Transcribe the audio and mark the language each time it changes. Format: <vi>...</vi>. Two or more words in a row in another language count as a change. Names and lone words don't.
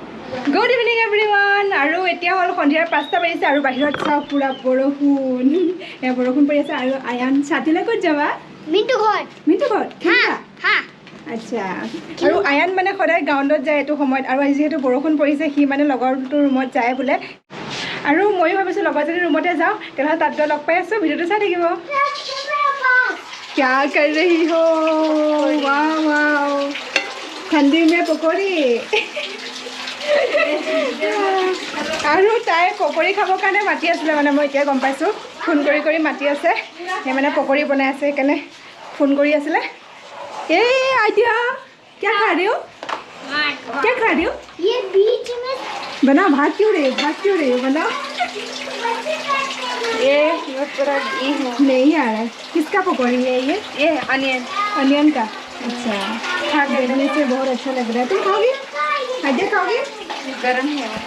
<en>good evening everyone</en> <as>আৰু এতিয়া হ'ল সন্ধিয়াৰ 5টা বাজিছে আৰু বাহিৰত চাওঁ পুৰা বৰষুণ পৰি আছে আৰু আয়ান ছাতিলৈ ক'ত যাবা মিণ্টু ঘৰত আচ্ছা আৰু আয়ান মানে সদায় গ্ৰাউণ্ডত যায় এইটো সময়ত আৰু আজি যিহেতু বৰষুণ পৰিছে সি মানে লগৰটোৰ ৰুমত যায় বোলে আৰু ময়ো ভাবিছোঁ লগৰ যদি ৰুমতে যাওঁ তেনেহ'লে তাত গৈ লগ পাই আছোঁ ভিডিঅ'টো চাই থাকিব</as> <hi>क्या कर रही हो वाह वाह ठंडी में पकौड़ी</hi> <as>আৰু তাই পকৰি খাবৰ কাৰণে মাতি আছিলে মানে মই এতিয়া গম পাইছোঁ ফোন কৰি মাতি আছে সেই মানে পকৰি বনাই আছে সেইকাৰণে ফোন কৰি আছিলে এই আইডিয়া</as> <hi>क्या खा रही हो ये बीच में बना भात क्यों रही हो बनाओ ये नहीं आ रहा है किसका पकौड़ी है ये अनियन का अच्छा खा देखने से बहुत अच्छा लग रहा है तुम खाओगी आइडिया खाओगी गरम है</hi>